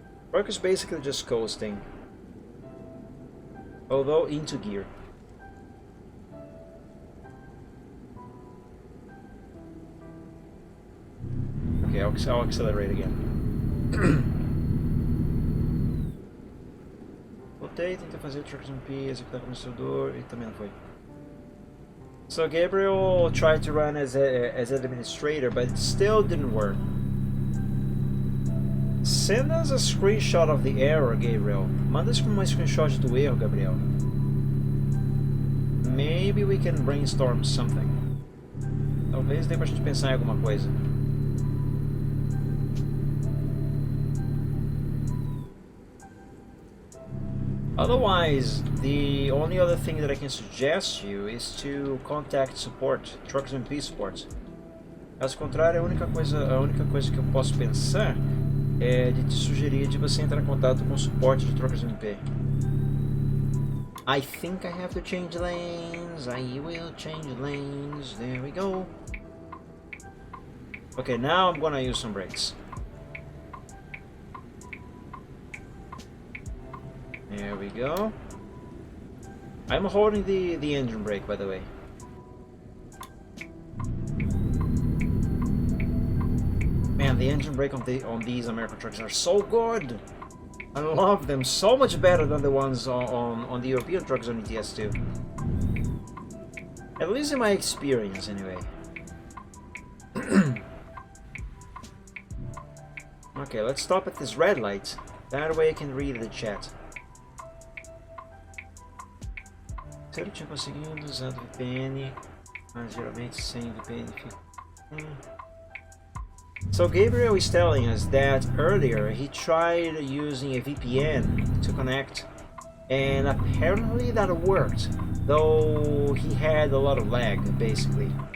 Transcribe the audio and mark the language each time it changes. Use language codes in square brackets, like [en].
[en] Truck is basically just coasting, although into gear. Okay, I'll accelerate again. [pt] Voltei, tentei fazer o Truckers MP, executar como administrador e também não foi. [en] So Gabriel tried to run as administrator, but it still didn't work. Send us a screenshot of the error, Gabriel. [pt] Manda uma screenshot do erro, Gabriel. [en] Maybe we can brainstorm something. [pt] Talvez dê pra gente pensar em alguma coisa. [en] Otherwise, the only other thing that I can suggest you is to contact support, Truckers MP support. [pt] Caso contrário, a única coisa que eu posso pensar é de te sugerir de você entrar em contato com o suporte de Truckers MP. [en] I think I have to change lanes. I will change lanes. There we go. Okay, now I'm gonna use some brakes. There we go. I'm holding the engine brake, by the way. Man, the engine brake on these American trucks are so good. I love them so much better than the ones on the European trucks on ETS2. At least in my experience, anyway. Okay, let's stop at this red light. That way I can read the chat. [pt] Se ele tinha conseguido usar o VPN, mas geralmente sem VPN fica. [en] So Gabriel is telling us that earlier he tried using a VPN to connect, and apparently that worked, though he had a lot of lag, basically.